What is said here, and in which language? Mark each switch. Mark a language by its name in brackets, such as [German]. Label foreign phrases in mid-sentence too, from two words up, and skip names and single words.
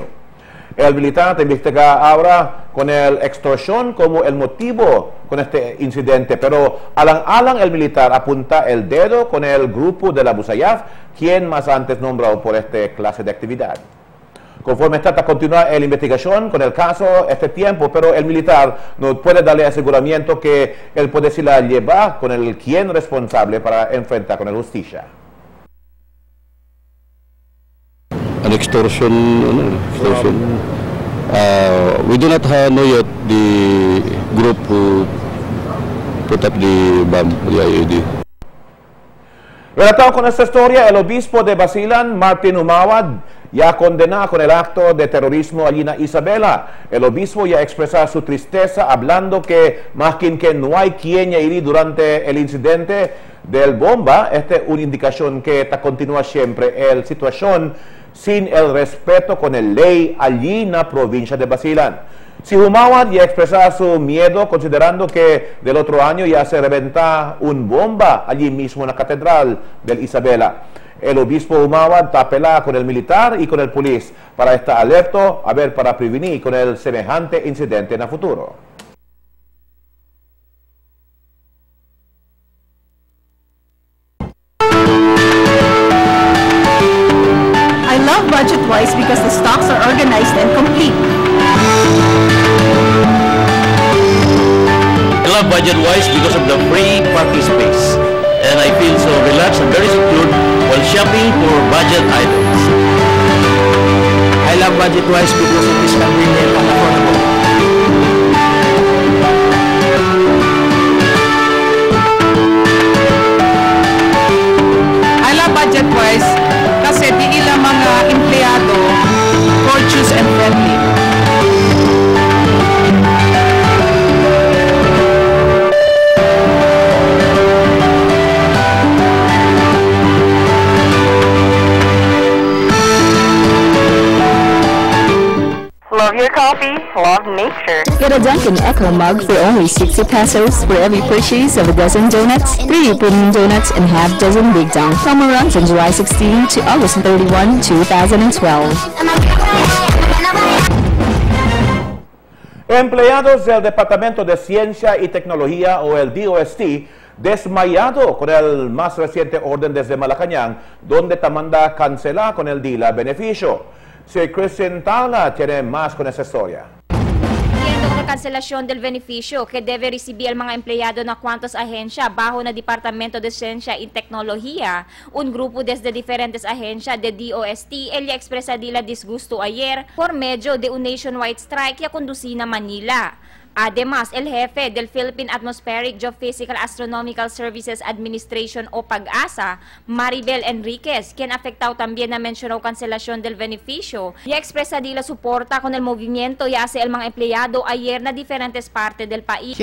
[Chavacano] El militar investiga ahora con el extorsión como el motivo con este incidente, pero alang-alang el militar apunta el dedo con el grupo de la Busayaf, quien más antes nombrado por esta clase de actividad. Conforme trata continúa la investigación con el caso este tiempo, pero el militar no puede darle aseguramiento que él puede se la llevar con el quien responsable para enfrentar con la justicia. [English] An extortion, we do not know yet the group who put up the bomb, the IED. [Chavacano] Relatado con esta historia, el obispo de Basilan, Martin Humawad, ya condena con el acto de terrorismo allí en Isabela. El obispo ya expresa su tristeza hablando que más que no hay quien iría durante el incidente del bomba. Esta es una indicación que continúa siempre la situación sin el respeto con el ley allí en la provincia de Basilan. Si Humawad ya expresa su miedo considerando que del otro año ya se reventa un bomba allí mismo en la catedral de Isabela. El obispo Humawad apela con el militar y con el policía para estar alerta para prevenir con el semejante incidente en el futuro. [English] I love Budgetwise because the stocks are organized and complete. I love Budgetwise because of the free parking space, and I feel so relaxed and very secure while shopping for budget items. I love Budgetwise because it is convenient and affordable. I love Budgetwise [Chavacano] kasi di ilang mga empleyado [English] courteous and friendly. Love your coffee, love nature. Get a Dunkin' Echo mug for only 60 pesos for every purchase of a dozen donuts, 3 premium donuts, and half dozen Big Dong. Promo runs from July 16 to August 31, 2012. [Chavacano] Empleados del Departamento de Ciencia y Tecnología o el DOST desmayado con el más reciente orden desde Malacañang, donde Tamanda cancela con el DILA beneficio. Si Christian Tala tiene más con esa historia. Siguiendo con la cancelación del beneficio que debe recibir el mga empleyado na cuantos ahensya bajo na Departamento de Ciencia y Tecnología, un grupo desde diferentes agencias de DOST el expresa dila disgusto ayer por medio de un [English] nationwide strike [Chavacano] ya conducina Manila. Además, el jefe del Philippine Atmospheric Geophysical Astronomical Services Administration o PAGASA, Maribel Enriquez, quien afectado también na mencionó cancelación del beneficio, y expresa di la suporta con el movimiento y hace el mga empleyado ayer na diferentes partes del país.